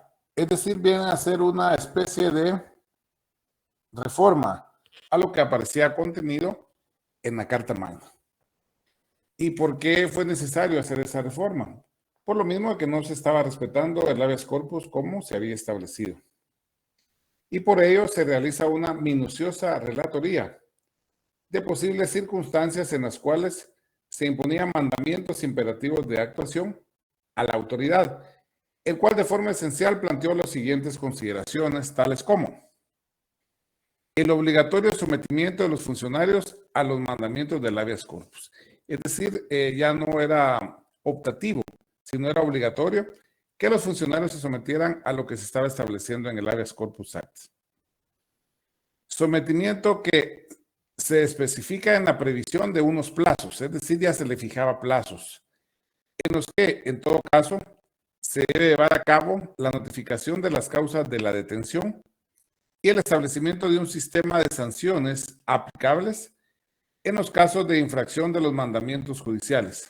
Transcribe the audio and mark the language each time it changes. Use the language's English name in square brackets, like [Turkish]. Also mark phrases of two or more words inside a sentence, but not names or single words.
[Spanish] Es decir, viene a ser una especie de reforma a lo que aparecía contenido en la Carta Magna. ¿Y por qué fue necesario hacer esa reforma? Por lo mismo que no se estaba respetando el [Latin] habeas corpus [Spanish] como se había establecido. Y por ello se realiza una minuciosa relatoría de posibles circunstancias en las cuales se imponían mandamientos imperativos de actuación a la autoridad, el cual de forma esencial planteó las siguientes consideraciones, tales como el obligatorio sometimiento de los funcionarios a los mandamientos del [Latin] habeas corpus. [Spanish] Es decir, ya no era optativo, sino era obligatorio que los funcionarios se sometieran a lo que se estaba estableciendo en el Habeas Corpus Act. Sometimiento que se especifica en la previsión de unos plazos, es decir, ya se le fijaba plazos, en los que, en todo caso, se debe llevar a cabo la notificación de las causas de la detención y el establecimiento de un sistema de sanciones aplicables en los casos de infracción de los mandamientos judiciales.